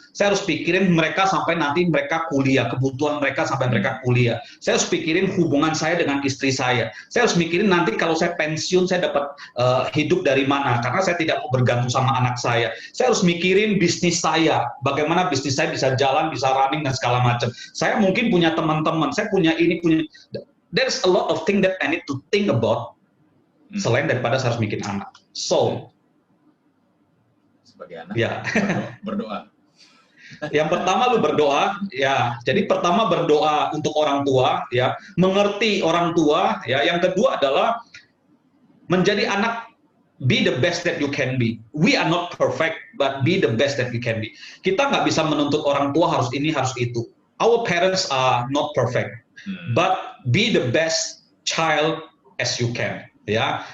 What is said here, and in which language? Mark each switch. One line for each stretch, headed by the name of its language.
Indonesian: Saya harus pikirin mereka sampai nanti mereka kuliah, kebutuhan mereka sampai mereka kuliah. Saya harus pikirin hubungan saya dengan istri saya. Saya harus mikirin nanti kalau saya pensiun, saya dapat hidup dari mana, karena saya tidak mau bergantung sama anak saya. Saya harus mikirin bisnis saya, bagaimana bisnis saya bisa jalan, bisa running, dan segala macam. Saya mungkin punya teman-teman, saya punya ini, punya...
English: There's a lot of things that I need to think about,
Indonesian: selain daripada saya harus bikin anak.
English: So,
Indonesian: sebagai anak, ya. berdoa. Yang pertama lu berdoa, ya. Jadi pertama berdoa untuk orang tua, ya, mengerti orang tua, ya. Yang kedua adalah menjadi anak,
English: be the best that you can be. We are not perfect, but be the best that you can be.
Indonesian: Kita nggak bisa menuntut orang tua harus ini, harus itu.
English: Our parents are not perfect, but be the best child as you can, ya.